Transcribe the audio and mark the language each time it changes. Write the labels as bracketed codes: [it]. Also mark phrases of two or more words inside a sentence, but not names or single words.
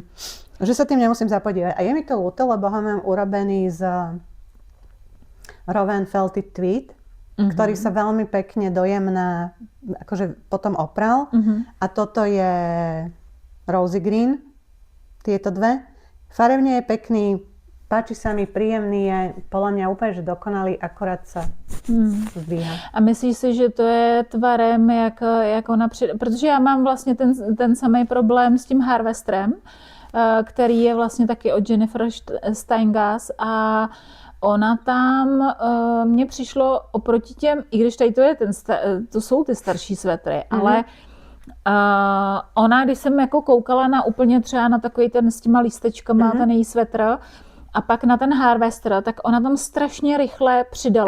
[sk] Že sa tým nemusím zapodívať. A je mi to ľúto, lebo ho mám urobený z Rowan Felted Tweed, ktorý sa veľmi pekne dojemná, akože potom opral. A toto je Rosy Green, tieto dve. Farebne je pekný, páči sa mi, príjemný je, podľa mňa úplne, že dokonalý, akorát sa zdvíha. [cs] A myslíš si, že to je tvarem, jak ona protože já mám vlastně ten samý problém s tím Harvesterem, který je vlastně taky od Jennifer Steingass a ona tam, mně přišlo oproti těm, i když tady to jsou ty starší svetry, ale ona, když jsem jako koukala na úplně třeba na takový ten s těma lístečkama, ten její svetr, a pak na ten Harvester, tak ona tam strašně rychle přidala.